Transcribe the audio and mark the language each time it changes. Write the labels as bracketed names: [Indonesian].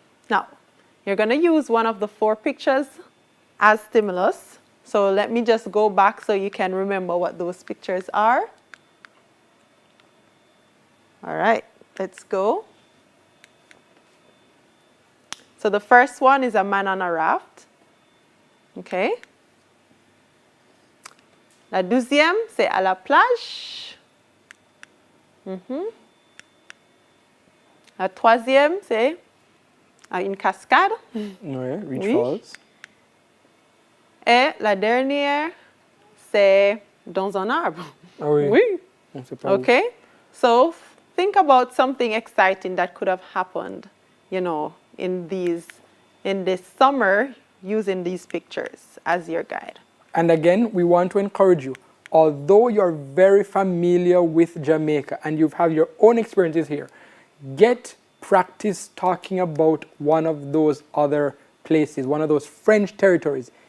[English] Now, you're going to use one of the 4 pictures as stimulus. So let me just go back so you can remember what those pictures are. All right, let's go. So the first one is a man on a raft. Okay. [French] La deuxième, c'est à la plage. La troisième, c'est à une cascade. Ouais, Reach Oui. Falls. Et la dernière, c'est dans un arbre. Ah oui. Oui. On sait pas où. [English] Okay. So think about something exciting that could have happened, you know, in this summer using these pictures as your guide. And again, we want to encourage you. Although you're very familiar with Jamaica and you have your own experiences here, get practice talking about one of those other places, one of those French territories.